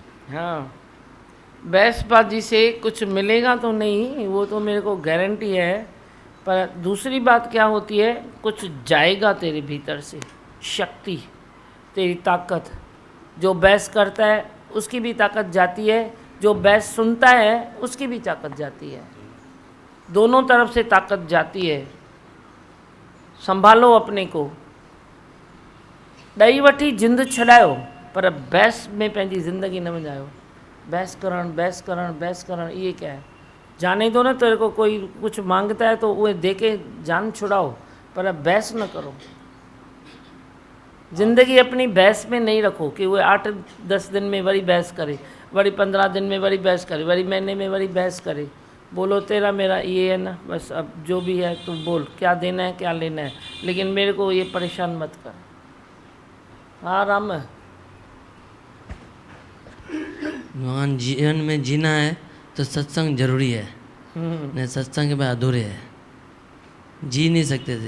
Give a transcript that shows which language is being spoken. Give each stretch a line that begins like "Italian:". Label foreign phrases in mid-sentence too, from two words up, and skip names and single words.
Hindi: हाँ, बहसबाजी से कुछ मिलेगा तो नहीं, वो तो मेरे को गारंटी है, पर दूसरी बात क्या होती है, कुछ जाएगा तेरे भीतर से, शक्ति, तेरी ताकत। जो बहस करता है उसकी भी ताकत जाती है, जो बहस सुनता है उसकी भी ताकत जाती है, दोनों तरफ से ताकत जाती है। संभालो अपने को।
Sindhi: ॾई वठी जिंद छॾायो, पर बहस में पंहिंजी ज़िंदगी न वञायो।
Hindi: बहस करण ये क्या है? जाने दो ना, तेरे को कोई कुछ मांगता है तो वो दे के जान छुड़ाओ, पर बहस न करो। ज़िंदगी अपनी बहस में नहीं रखो कि वो 8-10 दिन में वरी बहस करे, वरी 15 दिन में वरी बहस करे, वरी महीने में वरी बहस करे। बोलो तेरा मेरा ये है ना, बस अब जो भी है तू बोल, क्या देना है क्या लेना है, लेकिन मेरे को ये परेशान मत कर। हाँ राम, भगवान जीवन में जीना है तो सत्संग जरूरी है, नहीं सत्संग के बाद अधूरे है, जी नहीं सकते थे।